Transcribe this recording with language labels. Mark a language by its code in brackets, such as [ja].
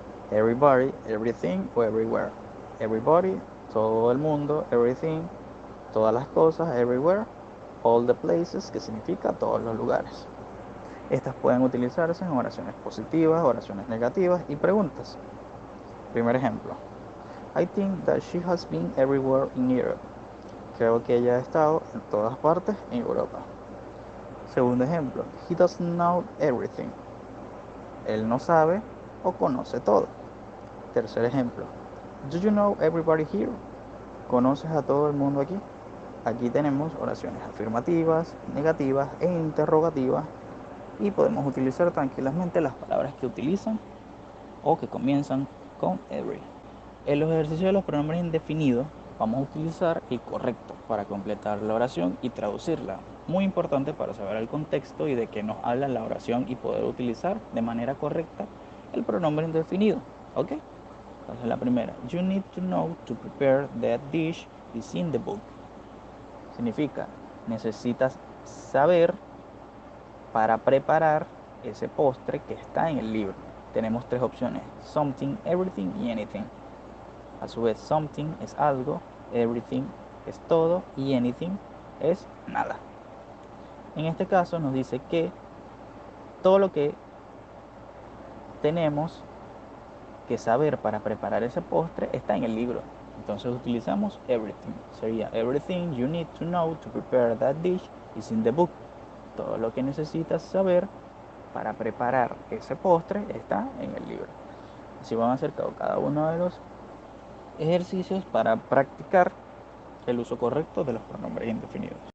[es] Everybody, everything o everywhere. Everybody, todo el mundo, everything, todas las cosas, everywhere, [en] all the places, [es] que significa todos los lugares. Estas pueden utilizarse en oraciones positivas, oraciones negativas y preguntas. Primer ejemplo. [en] I think that she has been everywhere in Europe. [es] Creo que ella ha estado en todas partes en Europa. Segundo ejemplo. [en] He doesn't know everything. [es] Él no sabe o conoce todo. Tercer ejemplo. [en] Do you know everybody here? [es] ¿Conoces a todo el mundo aquí? Aquí tenemos oraciones afirmativas, negativas e interrogativas y podemos utilizar tranquilamente las palabras que utilizan o que comienzan con every. En los ejercicios de los pronombres indefinidos vamos a utilizar el correcto para completar la oración y traducirla. Muy importante para saber el contexto y de qué nos habla la oración y poder utilizar de manera correcta el pronombre indefinido. ¿Ok? Entonces la primera, [en] you need to know to prepare that dish is in the book. [es] Significa, necesitas saber para preparar ese postre que está en el libro. Tenemos tres opciones, something, everything y anything. A su vez, something es algo, everything es todo y anything es nada. En este caso nos dice que todo lo que tenemos que saber para preparar ese postre está en el libro. Entonces utilizamos everything. [en] Sería everything you need to know to prepare that dish is in the book. [es] Todo lo que necesitas saber para preparar ese postre está en el libro. Así van a hacer cada uno de los ejercicios para practicar el uso correcto de los pronombres indefinidos.